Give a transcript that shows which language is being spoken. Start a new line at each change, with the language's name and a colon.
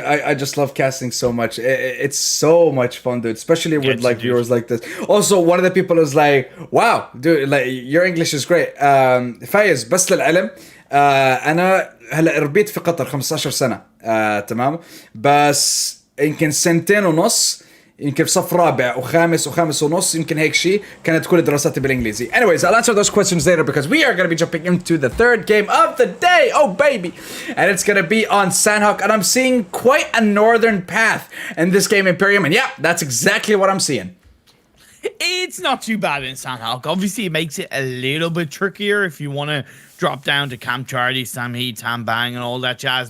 English: I just love casting so much. It's so much fun, dude. Especially with like viewers like this. Also, one of the people is like, "Wow, dude, like your English is great."
Arabic: فايز بس للعلم أنا هلا ربيت في قطر 15 سنة تمام بس يمكن سنتين ونص يمكن في صف رابع وخامس ونص يمكن هيك شيء كانت كل دراساتي بالانجليزي.
English: Anyways, I'll answer those questions later because we are going to be jumping into the third game of the day. Oh baby. And it's going to be on Sandhawk and I'm seeing quite a northern path in this game, Imperium, and yeah, that's exactly what I'm seeing. It's not too bad in Sandhawk. Obviously, it makes it a little bit trickier if you want to drop down to Camp Charlie, 𝒓𝒐𝒕, 𝒓𝒐𝒕, and all that jazz.